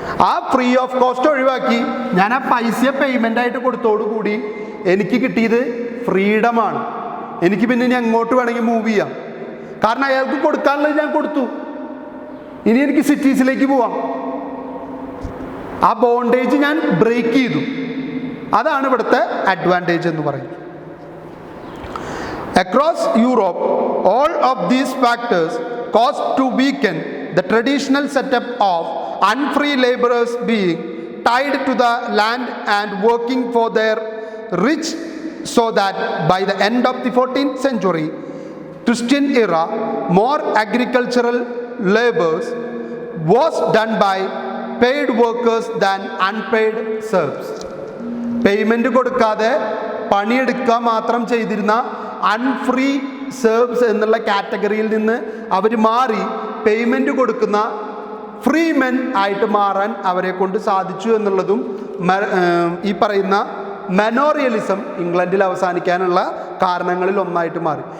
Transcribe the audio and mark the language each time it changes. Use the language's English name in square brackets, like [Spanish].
[Malayalam] ആ free of cost ഒഴിവാക്കി ഞാൻ ആ പൈസ പേയ്മെൻ്റായിട്ട് കൊടുത്തോടുകൂടി എനിക്ക് കിട്ടിയത് ഫ്രീഡമാണ്. എനിക്ക് പിന്നെ ഇനി അങ്ങോട്ട് വേണമെങ്കിൽ മൂവ് ചെയ്യാം. കാരണം അയാൾക്ക് കൊടുക്കാനുള്ളത് ഞാൻ കൊടുത്തു, ഇനി എനിക്ക് സിറ്റീസിലേക്ക് പോവാം. ആ ബോണ്ടേജ് ഞാൻ ബ്രേക്ക് ചെയ്തു. അതാണ് ഇവിടുത്തെ അഡ്വാൻറ്റേജ് എന്ന് പറയുന്നത്. [English] Across Europe all of these factors caused to weaken the traditional setup of unfree laborers being tied to the land and working for their rich, so that by the end of the 14th century Christian era more agricultural labors was done by paid workers than unpaid serfs. [Malayalam] Payment കൊടുക്കാതെ പണിയെടുക്കുക മാത്രം ചെയ്തിരുന്ന unfree serves എന്നുള്ള കാറ്റഗറിയിൽ നിന്ന് അവർ മാറി payment കൊടുക്കുന്ന free men ആയിട്ട് മാറാൻ അവരെ കൊണ്ട് സാധിച്ചു എന്നുള്ളതും ഈ പറയുന്ന മെനോറിയലിസം ഇംഗ്ലണ്ടിൽ അവസാനിക്കാനുള്ള കാരണങ്ങളിൽ ഒന്നായിട്ട് മാറി.